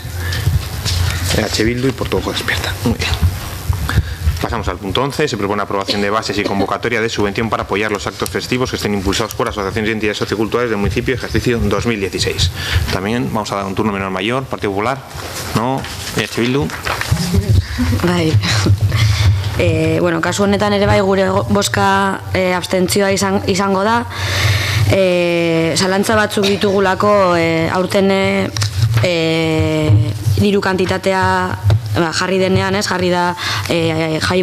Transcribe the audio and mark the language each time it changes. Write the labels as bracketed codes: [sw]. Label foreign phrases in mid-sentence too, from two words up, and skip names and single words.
[es] EH Bildu y Portuojo Despierta. Muy bien. Pasamos al punto 11. Se propone aprobación de bases y convocatoria de subvención para apoyar los actos festivos que estén impulsados por asociaciones y entidades socioculturales del municipio ejercicio 2016. También vamos a dar un turno menor mayor. Partido Popular. No. EH Bildu. [eu] Bai. Bueno, kasu honetan ere bai gure boska abstentzioa izango da. Zalantza batzuk ditugulako aurten diru kantitatea jarri denean, jarri da jai